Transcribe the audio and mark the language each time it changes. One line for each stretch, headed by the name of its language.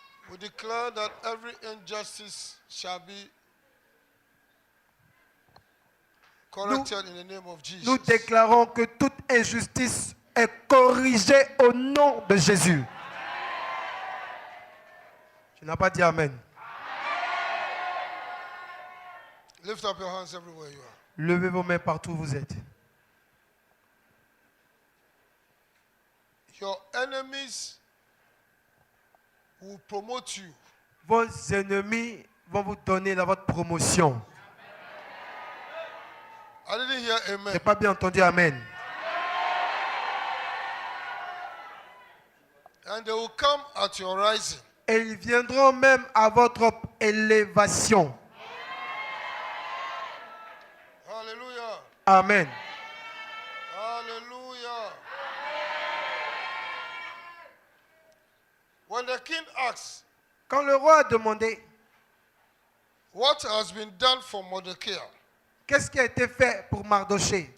English: We declare that every injustice shall be corrected in the name of Jesus.
French: Nous déclarons que toute injustice est corrigée au nom de Jésus. Tu n'as pas dit Amen.
English: Lift up your hands everywhere you are.
French: Levez vos mains partout où vous êtes.
English: Your enemies will promote you.
French: Vos ennemis vont vous donner votre promotion.
English: I didn't hear
French: Je
English: amen.
French: n'ai pas bien entendu Amen.
English: And they will come at your rising.
French: Et ils viendront même à votre élévation. Hallelujah. Amen. Hallelujah.
English: When the king asks,
French: Quand le roi a demandé
English: what has been done for Mordecai?
French: qu'est-ce qui a été fait pour Mardoché,